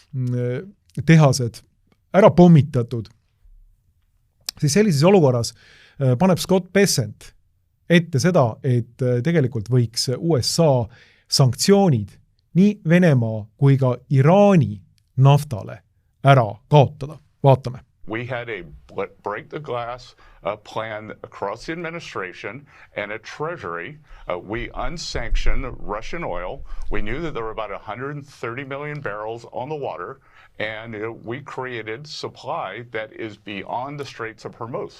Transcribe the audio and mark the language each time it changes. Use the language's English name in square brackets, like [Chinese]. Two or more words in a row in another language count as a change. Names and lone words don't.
[Estonian] tehased ära pommitatud, siis sellises olukorras paneb Scott Bessent ette seda, et tegelikult võiks USA sanktsioonid nii Venemaa kui ka Iraani naftale ära kaotada. Vaatame. [English] We had a break the glass plan across the administration and at Treasury. We unsanctioned Russian oil. We knew that there were about 130 million barrels on the water, and we created supply that is beyond the Straits of Hormuz.